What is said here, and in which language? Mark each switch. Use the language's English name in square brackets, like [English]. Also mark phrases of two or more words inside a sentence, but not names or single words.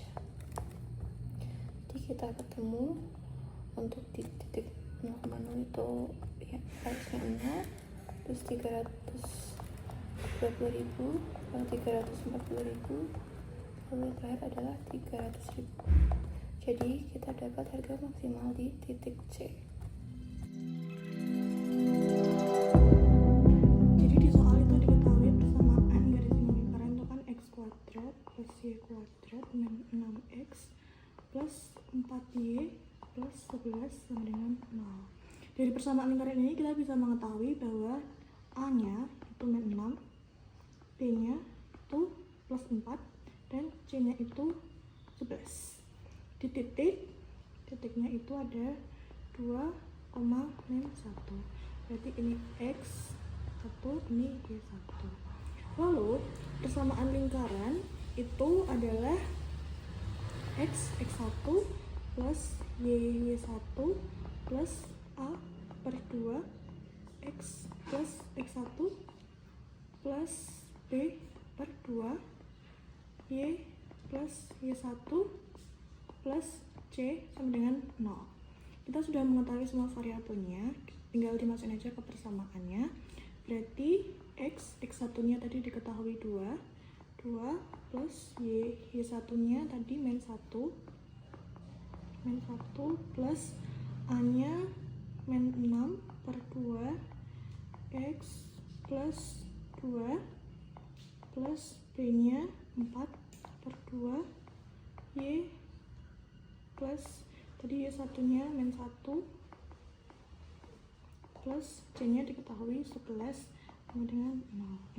[Indonesian] Jadi kita ketemu untuk di titik 0,0 itu ya harusnya 0, terus 320.000, lalu 340.000, lalu terakhir adalah 300.000. Jadi kita dapat harga maksimal di titik C. Jadi di soal itu diketahui persamaan garis lingkaran itu kan x kuadrat plus y kuadrat min 6x plus 4y plus 11 sama dengan 0. Dari persamaan lingkaran ini kita bisa mengetahui bahwa A-nya itu min 6, B-nya itu plus 4, dan C-nya itu 11. Di titiknya itu ada 2, min 1. Berarti ini x1, ini y1. Lalu persamaan lingkaran itu adalah x1 plus y1 plus a per 2 x plus x1 plus b per 2 y plus y1 plus c sama dengan 0. Kita sudah mengetahui semua variabelnya, tinggal dimasukin aja ke persamaannya. Berarti x1 nya tadi diketahui 2 plus y1 nya tadi min 1 plus a nya min 6 per 2 x plus 2 plus b nya 4 per 2 y plus tadi y1 nya min 1 plus c nya diketahui 11 sama dengan 0.